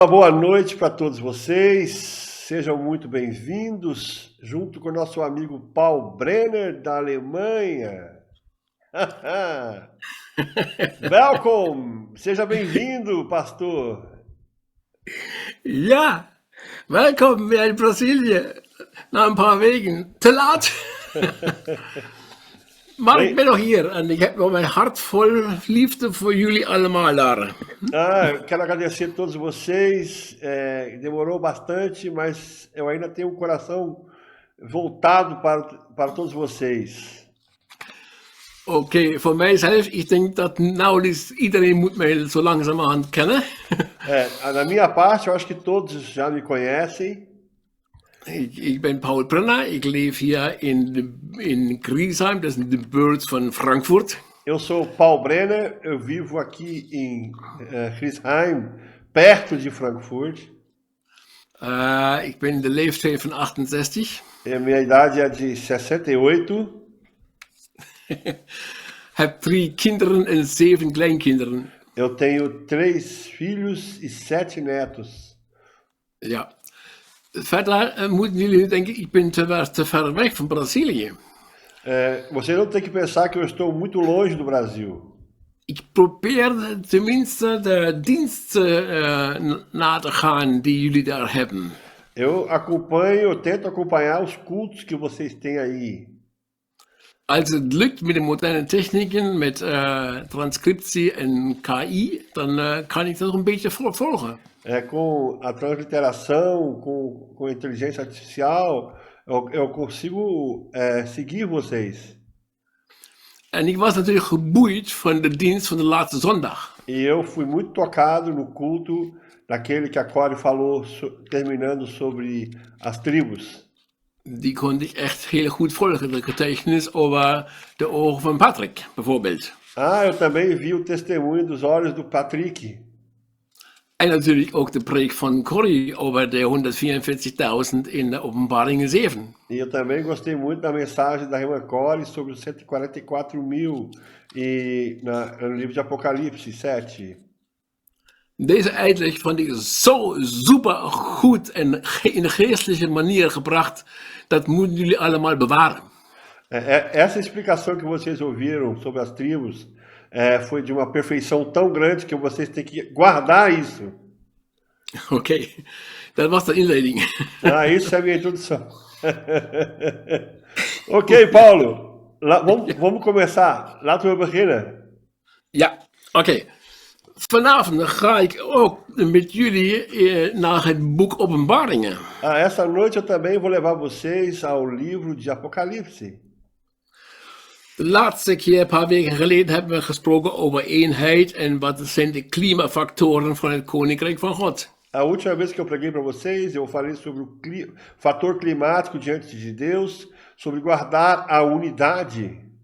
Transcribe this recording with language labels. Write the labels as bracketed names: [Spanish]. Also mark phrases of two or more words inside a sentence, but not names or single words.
[Portuguese] Boa noite para todos vocês, sejam muito bem-vindos, junto com o nosso amigo Paul Brenner, da Alemanha. Welcome, seja bem-vindo, pastor. [Dutch] Ja, welkom weer in Brazilië. Na een paar weken. Te laat. Maar ik ben nog hier en ik heb nog mijn hart vol liefde voor jullie allemaal daar. [Portuguese] Eu quero agradecer a todos vocês, demorou bastante, mas eu ainda tenho um coração voltado para todos vocês. [Dutch] Oké, voor mijzelf, ik denk dat nauwelijks iedereen moet mij zo langzamerhand kennen. [Portuguese] Da minha parte, eu acho que todos já me conhecem. [Dutch] Ik ben Paul Brenner, ik leef hier in Griesheim, dat is in de buurt van Frankfurt. [Portuguese] Eu sou Paul Brenner, eu vivo aqui em Griesheim, perto de Frankfurt. [Dutch] Ik ben de leeftijd van 68. [Portuguese] Minha idade é de 68. [Dutch] Heb 3 kinderen en 7 kleinkinderen. [Portuguese] Eu tenho 3 filhos e 7 netos. [Dutch] Ja. Verder moeten jullie denken, ik ben te ver weg van Brazilië. [Portuguese] Você não tem que pensar que eu estou muito longe do Brasil. [Dutch] Ik probeer tenminste de diensten na te gaan die jullie daar hebben. [Portuguese] Eu tento acompanhar os cultos que vocês têm aí. [Dutch] Als het lukt met de moderne technieken, met transcriptie en KI, dan kan ik dat een beetje volgen. [Portuguese] Com a transliteração, com inteligência artificial, eu consigo seguir vocês. [Dutch] En ik was natuurlijk geboeid van de dienst van de laatste zondag. [Portuguese] E eu fui muito tocado no culto daquele que a Corey falou, terminando sobre as tribos. [Dutch] Die kon ik echt heel goed volgen, de getuigenis over de ogen van Patrick, bijvoorbeeld. [Portuguese] Eu também vi o testemunho dos olhos do Patrick. [Dutch] En natuurlijk ook de preek van Corrie over de 144.000 in de Openbaringen 7. [Portuguese] E eu também gostei muito da mensagem da irmã Corey sobre os 144.000 no livro de Apocalipse 7. [Dutch] Deze uitleg vond ik zo super goed en in een geestelijke manier gebracht. Dat moeten jullie allemaal bewaren. [Portuguese] Essa explicação que vocês ouviram sobre as tribos foi de uma perfeição tão grande que vocês têm que guardar isso. [Dutch] Oké, dat was de inleiding. [Portuguese] Isso é a minha introdução. Ok, Paulo, vamos começar. [Dutch] Laten we beginnen. Ja, oké. Vanavond ga ik ook met jullie naar het boek Openbaringen. [Portuguese] Essa noite eu também vou levar vocês ao livro de Apocalipse. [Dutch] De laatste keer, een paar weken geleden, hebben we gesproken over eenheid en wat zijn de klimafactoren van het Koninkrijk van God. [Portuguese] A última vez que eu preguei para vocês, eu falei sobre o fator climático diante de Deus, sobre guardar a unidade.